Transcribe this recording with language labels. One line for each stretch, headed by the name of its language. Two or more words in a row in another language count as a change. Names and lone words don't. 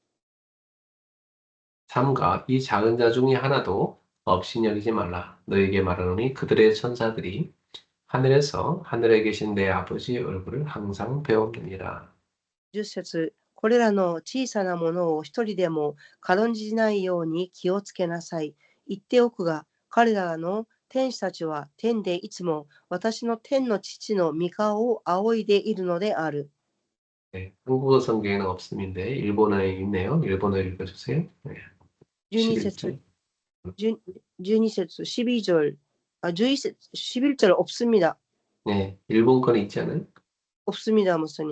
Korean: 삼가 이 작은 자 중에 하나도 없이 여기지 말라. 너에게 말하노니 그들의 천사들이 하늘에서 하늘에 계신 내 아버지의 얼굴을 항상 배웠느니라.
Japanese: 10 節、これらの小さなものを一人でも軽んじないように気をつけなさい。言っておくが、彼らの天使たちは天でいつも私の天の父の御顔を仰いでいるのである。
Korean: 네, 한국어 성경에는 없음인데 일본어에 있네요. 일본어 읽어주세요. 네,
Japanese: 12節、
Korean: 11절. 12節、11절, 11節, 11절 없습니다. 네, 일본 거는 있지 않아요? 없습니다, 목사님.